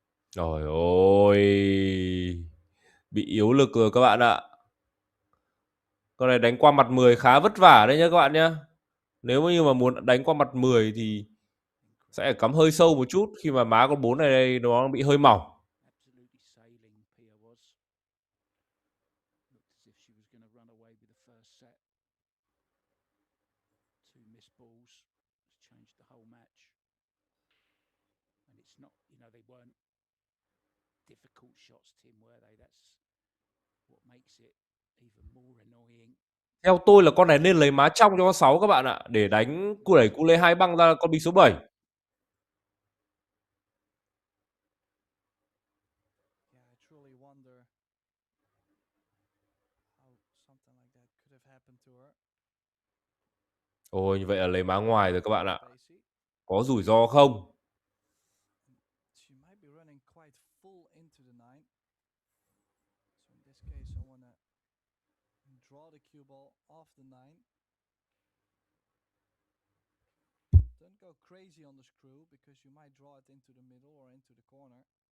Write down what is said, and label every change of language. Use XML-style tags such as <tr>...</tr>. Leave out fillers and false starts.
<vi>Trời ơi, bị yếu lực rồi các bạn ạ. Con này đánh qua mặt 10 khá vất vả đấy nhá các bạn nhá. Nếu như mà muốn đánh qua mặt 10 thì sẽ phải cắm hơi sâu một chút khi mà má con 4 này đây nó bị hơi mỏng.</vi> <en>Absolutely sailing, Pierre was. Looked as if she was going to run away with the first set. Two missed balls has changed the whole match. And it's not, they weren't difficult shots, Tim, were they? That's what makes it even more annoying.</en> <vi>Theo tôi là con này nên lấy má trong cho con 6 các bạn ạ, để đánh đẩy cu lê 2 băng ra con bi số 7.</vi> <en>Yeah, I truly wonder how something like that could have happened to her.</en> <vi>Ôi, như vậy là lấy má ngoài rồi các bạn ạ. Có rủi ro không?</vi> <en>She might be running quite full into the 9. So in this case, I want to draw the cue ball off the 9. Don't go crazy on the screw because you might draw it into the middle or into the corner.</en>